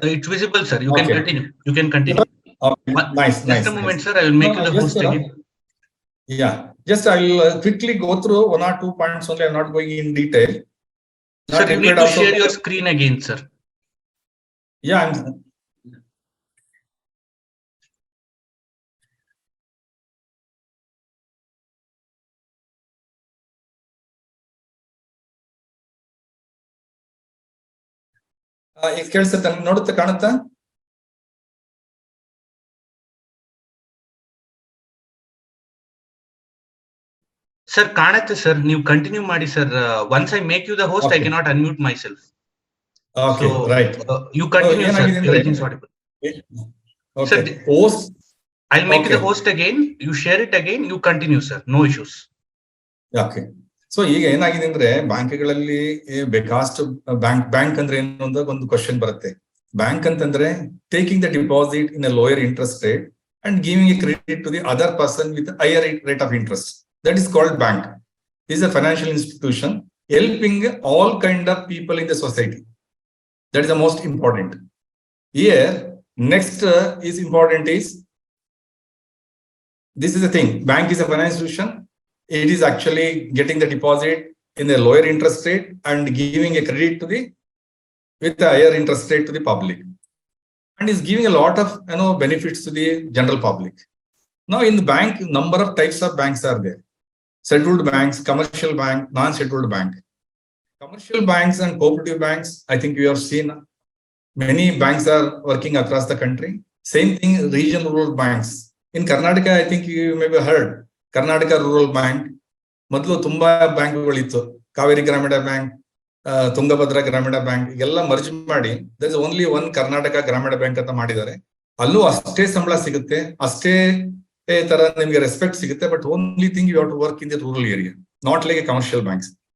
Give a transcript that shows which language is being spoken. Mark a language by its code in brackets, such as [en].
[en] It's visible, sir. You can continue. You can continue. Nice. Just a moment, sir. I will make you the host again. Yeah, just I will quickly go through 1 or 2 points only. I'm not going in detail. Sir, you need to share your screen again, sir. [kn] Yeah, ಈಗ ಕೇಳಿಸುತ್ತೆ, ನೋಡುತ್ತೆ, ಕಾಣುತ್ತಾ? Sir, ಕಾಣುತ್ತೆ sir. ನೀವು continue ಮಾಡಿ sir. [en] Once I make you the host, I cannot unmute myself. Okay, so, right. You continue, sir. Everything's audible. Okay. Sir, host. I'll make you the host again. You share it again. You continue, sir. No issues. Okay. [kn] So ಈಗ ಏನಾಗಿದೆ ಅಂದ್ರೆ ಬ್ಯಾಂಕ್ಗಳಲ್ಲಿ ಬೇಕಾಸ್ಟ್ bank ಅಂದ್ರೆ ಏನು ಅಂತ ಒಂದು question ಬರುತ್ತೆ. [en] Bank ಅಂತಂದ್ರೆ taking the deposit in a lower interest rate and giving a credit to the other person with higher rate of interest. That is called bank. It is a financial institution helping all kind of people in the society. That is the most important. Here, next is important is, this is the thing. Bank is a financial institution. It is actually getting the deposit in a lower interest rate and giving a credit to with a higher interest rate to the public, and is giving a lot of benefits to the general public. Now in the bank, number of types of banks are there. Scheduled banks, commercial bank, non-scheduled bank. Commercial banks and cooperative banks, I think you have seen many banks are working across the country. Same thing, regional rural banks. In Karnataka, I think you may have heard Karnataka Rural Bank. [kn] ಮೊದಲು ತುಂಬಾ ಬ್ಯಾಂಕ್ಗಳಿತ್ತು. ಕಾವೇರಿ ಗ್ರಾಮೀಣ bank, Tungabhadra ಗ್ರಾಮೀಣ bank, ಎಲ್ಲ merge ಮಾಡಿ [en] there is only one [kn] Karnataka ಗ್ರಾಮೀಣ bank ಅಂತ ಮಾಡಿದ್ದಾರೆ. ಅಲ್ಲೂ ಅಷ್ಟೇ ಸಂಬಳ ಸಿಗುತ್ತೆ, ಅಷ್ಟೇ ತರ ನಿಮ್ಗೆ ರೆಸ್ಪೆಕ್ಟ್ ಸಿಗುತ್ತೆ. [en] But only thing you have to work in the rural area, not like a commercial banks.